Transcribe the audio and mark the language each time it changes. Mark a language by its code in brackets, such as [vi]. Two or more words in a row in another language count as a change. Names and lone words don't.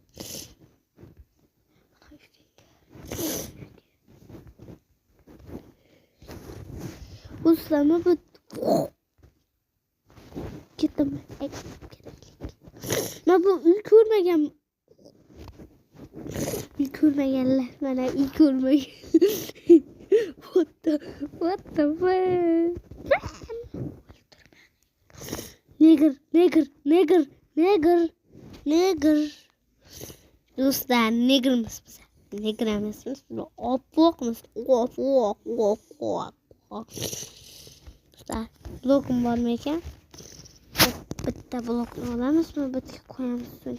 [uz] Uslama bu ketaman. Men bu uy ko'rmaganlar. Mana uy ko'rmagan. [en] What the fuck? [uz] Neger. Do'stlar, negrmiz biz. Negr emasmiz. Oppoqmiz. Oppoq. Do'stlar, blokim bormi ekan? Bitta blokni olamizmi? Bitta qo'yamiz.